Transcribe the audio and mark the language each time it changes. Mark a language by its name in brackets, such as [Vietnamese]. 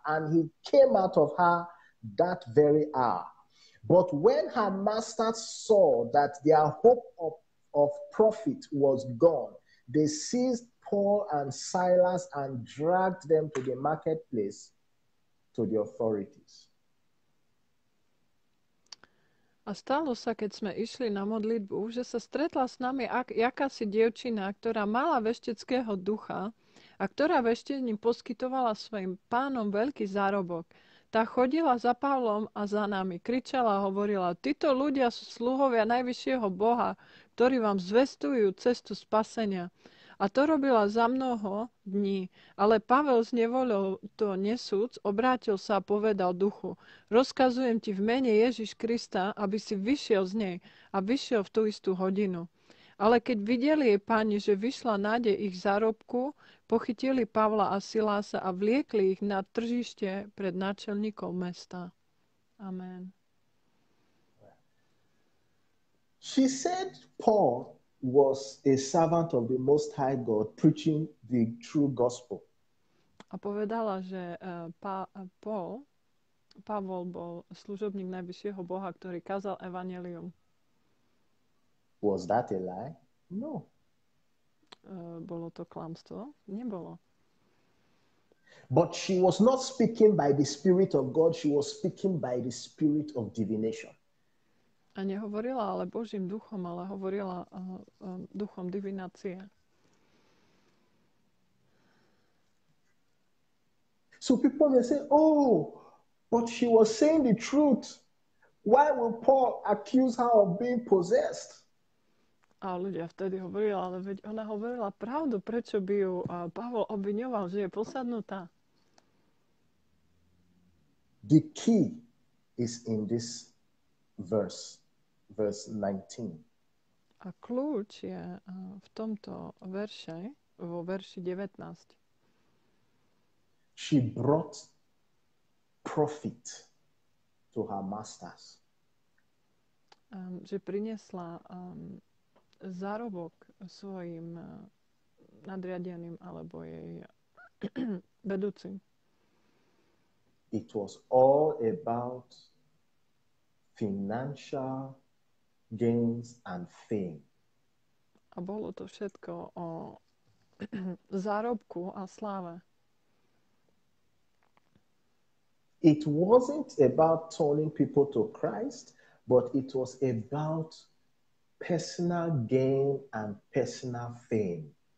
[English] And he came out of her that very hour. But when her masters saw that their hope of profit was gone, they seized Paul and Silas and dragged them to the marketplace to the authorities. [Slovak] A stalo sa, keď sme išli na modlitbu, že sa stretla s nami jakási dievčina, ktorá mala vešteckého ducha a ktorá veštení poskytovala svojim pánom veľký zárobok. Tá chodila za Pavlom a za nami, kričala a hovorila: "Títo ľudia sú sluhovia najvyššieho Boha, ktorí vám zvestujú cestu spasenia." A to robila za mnoho dní. Ale Pavel z nevoľou to nesúc, obrátil sa a povedal duchu: "Rozkazujem ti v mene Ježiš Krista, aby si vyšiel z nej." A vyšiel v tú istú hodinu. Ale keď videli jej páni, že vyšla nádej ich zárobku, pochytili Pavla a Silása a vliekli ich na tržište pred náčelníkov mesta. Amen. [English] She said Paul was a servant of the Most High God preaching the true gospel. [Slovak] A povedala, že Pavol bol služobník najvyššieho Boha, ktorý kázal evanjelium. [English] Was that a lie? No. [Slovak] Bolo to klamstvo? Nebolo. [English] But she was not speaking by the Spirit of God, she was speaking by the spirit of divination. [Slovak] A nehovorila ale Božím duchom, ale hovorila duchom divinácie. [English] So people may say, "Oh, but she was saying the truth. Why will Paul accuse her of being possessed?" [Slovak] A ľudia vtedy hovorili, ale veď ona hovorila pravdu, prečo by ju Pavol obviňoval, že je posadnutá. [English] The key is in this verse 19. [Slovak] A kľúč je v tomto verše vo verši 19. [English] She brought profit to her masters. [Slovak] Že priniesla zárobok svojim nadriadeným alebo jej vedúcim. [English] It was all about financial gains and fame. [Slovak] A bolo to všetko o zárobku a sláve. [English] It wasn't about turning people to Christ, but it was about personal gain and personal fame.